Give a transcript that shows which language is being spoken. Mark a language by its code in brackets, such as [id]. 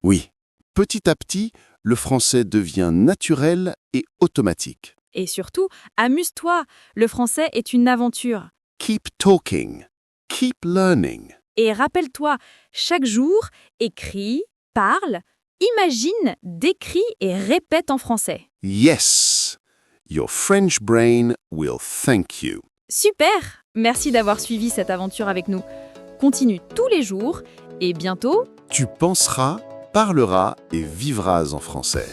[fr] Oui, petit à petit, le français devient naturel et automatique. Et surtout, amuse-toi, le français est une aventure. [en] Keep talking. Keep learning. [fr] Et rappelle-toi, chaque jour, écris, parle, imagine, décris et répète en français. [en] Yes, your French brain will thank you. [fr] Super! Merci d'avoir suivi cette aventure avec nous. Continue tous les jours et bientôt, Tu penseras, parleras et vivras en français.